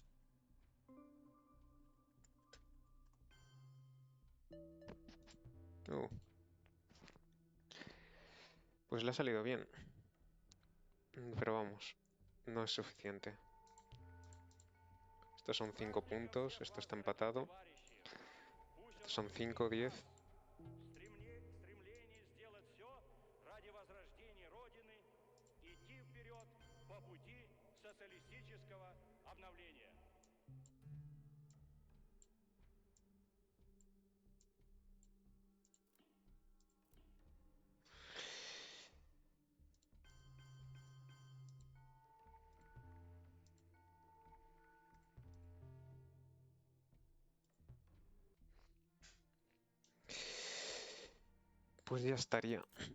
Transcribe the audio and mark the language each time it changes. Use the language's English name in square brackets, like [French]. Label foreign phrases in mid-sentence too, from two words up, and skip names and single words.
[Spanish] Pues le ha salido bien. Pero vamos, no es suficiente. Estos son 5 puntos, esto está empatado. Estos son 5, 10. [Russian] Стремление сделать все ради возрождения Родины, идти вперед по пути социалистического обновления. [Spanish] Pues ya estaría.